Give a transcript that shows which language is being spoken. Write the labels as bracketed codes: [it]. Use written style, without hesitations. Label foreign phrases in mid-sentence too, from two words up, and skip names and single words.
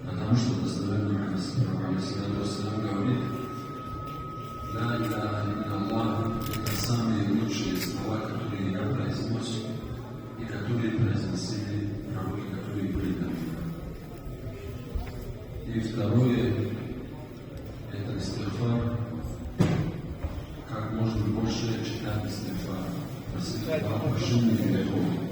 [ru] потому что достоверно Алейхиссалам говорит: [ar] «لا إله إلا الله» — [ru] это самые лучшие слова, которые я произнес и которые произносили пророки, которые были до меня. И второе — это истигфар, как можно больше читать истигфар, просить Аллаха прощения грехов.